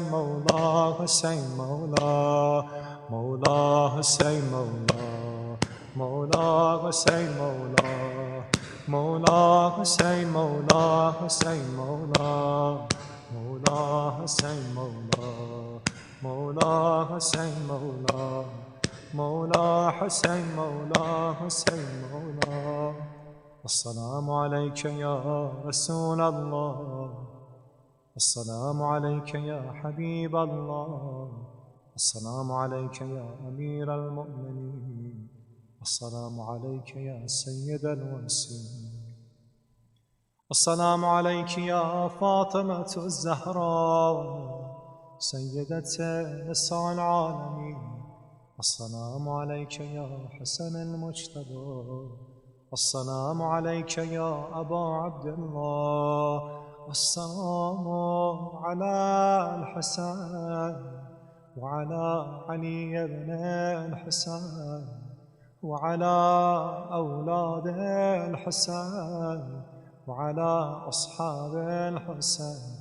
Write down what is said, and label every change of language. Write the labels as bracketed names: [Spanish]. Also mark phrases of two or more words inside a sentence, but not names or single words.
[Arabic] مولى حسين مولى، مولى حسين مولى، مولى حسين مولى، مولى حسين مولى حسين مولى، مولى حسين مولى، مولى حسين مولى، مولى حسين مولى حسين مولى. السلام عليك يا رسول الله، السلام عليك يا حبيب الله، السلام عليك يا أمير المؤمنين، السلام عليك يا سيد الوصي، السلام عليك يا فاطمة الزهراء, سيدة نساء العالمين. السلام عليك يا حسن المجتبى، السلام عليك يا أبا عبد الله، السلام على الحسن وعلى علي بن الحسن وعلى أولاد الحسن وعلى أصحاب الحسن.